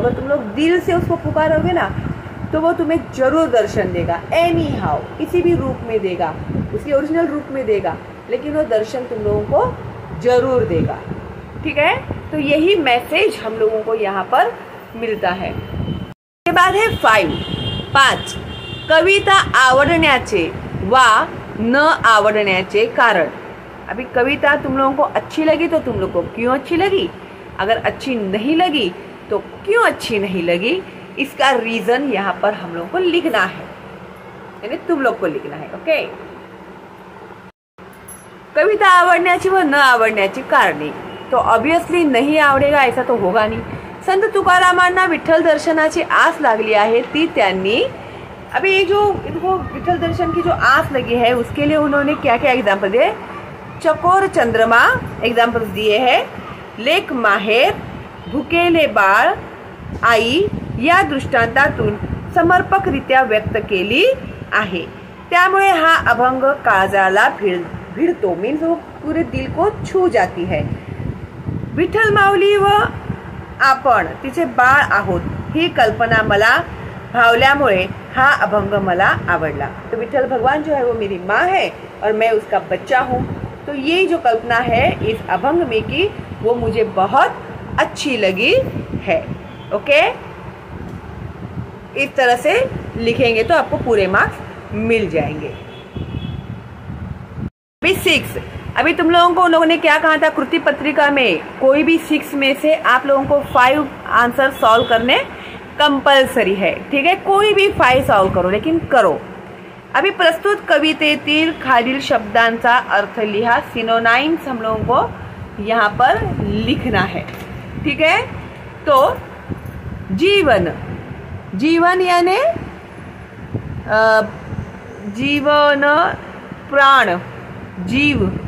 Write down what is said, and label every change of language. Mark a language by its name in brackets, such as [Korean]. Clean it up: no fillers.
[Hindi] अगर तुम लोग दिल से उसको पुकारोगे ना तो वो तुम्हें जरूर दर्शन देगा। एनी हाउ, किसी भी रूप में देगा, उसके ओरिजिनल रूप में देगा, लेकिन वो दर्शन तुम लोगों को जरूर देगा, ठीक है। तो यही मैसेज हम लोगों को यहाँ पर मिलता है। इसके बाद है [Marathi] 5 कविता आवडण्याचे वा न आवडण्याचे कारण। [Hindi] अभी कविता तुम लोगों को अच्छी लगी तो तुम लोग को क्यों अच्छी लगी, अगर अच्छी नहीं लगी तो क्यों अच्छी नहीं लगी, इसका रीजन यहाँ पर हम लोग को लिखना है, यानी तुम लोग को लिखना है। [Marathi] ओके, कविता आवडण्याची व न आवडण्याची कारणे। [Hindi] तो ऑब्वियसली नहीं आवडेगा ऐसा तो होगा नहीं। [Marathi] संत तुकारामांना विठ्ठल दर्शनाची आस लागली आहे, ती त्यांनी, [Hindi] अभी ये जो इनको विठ्ठल दर्शन की जो आस लगी है उसके लिए उन्होंने क्या क्या एग्जाम्पल दिए। [Marathi] चकोर चंद्रमा [Hindi] एग्जाम्पल्स दिए हैं, [Marathi] लेक माहेर, भुकेले बाळ, आई या दृष्टांतातून समर्पकरित्या व्यक्त केली आहे। त्यामुळे हा अभंग काळजाला भिडतो, [Hindi] मीन्स वो पूरे दिल को छू जाती है। [Marathi] विठ्ठल माऊली व आपण तिचे बाळ आहोत ही कल्पना मला भावल्यामुळे हा अभंग मला आवडला। [Hindi] तो विठ्ठल भगवान जो है वो मेरी माँ है और मैं उसका बच्चा हूँ। तो ये जो कल्पना है इस अभंग में की वो मुझे बहुत अच्छी लगी है। ओके, इस तरह से लिखेंगे तो आपको पूरे मार्क्स मिल जाएंगे। अभी 6, अभी तुम लोगों को उन लोगों ने क्या कहा था, कृति पत्रिका में कोई भी 6 में से आप लोगों को 5 आंसर सॉल्व करने कंपल्सरी है, ठीक है। कोई भी 5 सॉल्व करो, लेकिन करो। [Marathi] अभी प्रस्तुत कवितेतील खालील शब्दांचा अर्थ लिहा। [Hindi] सिनोनाइम्स हम लोगों को यहाँ पर लिखना है, ठीक है। तो जीवन, जीवन यानी जीवन, प्राण, जीव,